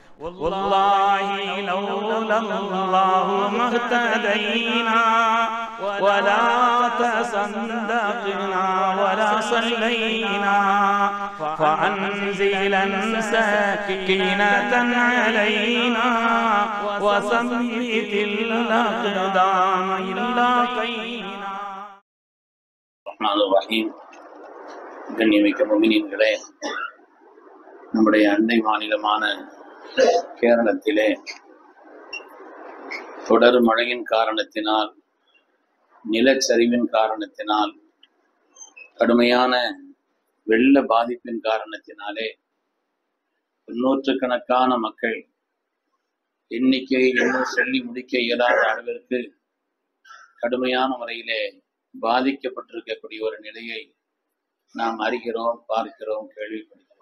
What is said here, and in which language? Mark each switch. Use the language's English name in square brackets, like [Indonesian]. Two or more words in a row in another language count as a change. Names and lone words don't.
[Arabic] والله لولا الله ما اهتدينا ولا تصدقنا ولا صلينا فأنزلا سكينة علينا وثبت الأقدام إلا قينا. الرحمن الرحيم. [Tamil] கண்ணியமிக்க முஃமினீன்களே, நம்முடைய அண்டை மாநிலமான கேரளத்திலே தொடர் மழையின் காரணத்தினால், நிலச்சரிவின் காரணத்தினால், கடுமையான வெள்ள பாதிப்பின் காரணத்தினாலே நூற்றுக்கணக்கான மக்கள் எண்ணிக்கையை இன்னும் சொல்லி முடிக்க இயலாத அளவிற்கு கடுமையான முறையிலே பாதிக்கப்பட்டிருக்கக்கூடிய ஒரு நிலையை நாம் அறிகிறோம், பார்க்கிறோம், கேள்விப்படுகிறோம்.